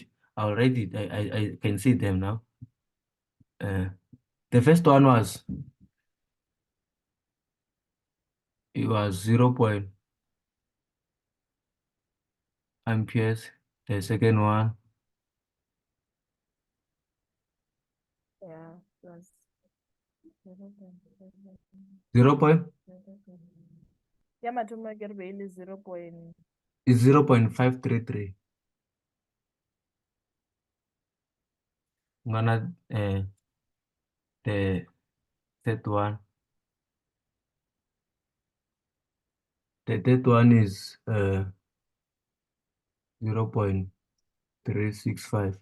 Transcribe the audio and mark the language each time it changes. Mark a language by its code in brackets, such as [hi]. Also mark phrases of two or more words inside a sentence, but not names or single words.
[en] I already I can see them now. Uh, the first one was it was 0.amperes. The second one Yeah, plus 0 point [nso] ya mathomo a kerbe e le 0 point [en] is 0.533. I'm gonna the third one. The third one is 0.365.